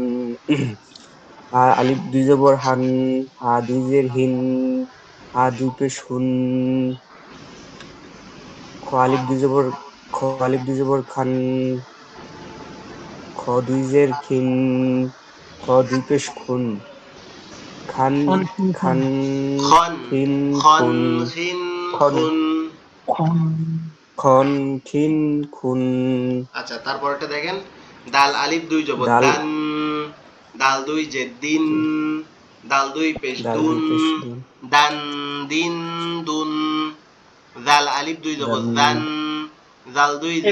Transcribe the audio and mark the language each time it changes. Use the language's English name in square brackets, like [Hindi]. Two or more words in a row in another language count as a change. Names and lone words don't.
[Bangla] হা আলিফ 2 জবর হান, হা 2 জের হিন, হা 2 পেশ হুন। খ আলিফ 2 জবর, খ আলিফ 2 জবর খান, খ 2 জের খিন, খ 2 পেশ খুন। খান খন খিন খন। খান খন, খিন খন খুন। খিন খন খুন। খন। খন খিন খুন। আচ্ছা, তারপরটা দেখেন, দাল আলিফ দুই জবর দাল দান, দাল দুই যে দিন, দাল দুই পেশ দাল দুন, দুই পেশ দুন, দান দিন দুন। দাল আলিফ দুই জবর দাল দান, দাল দুই যে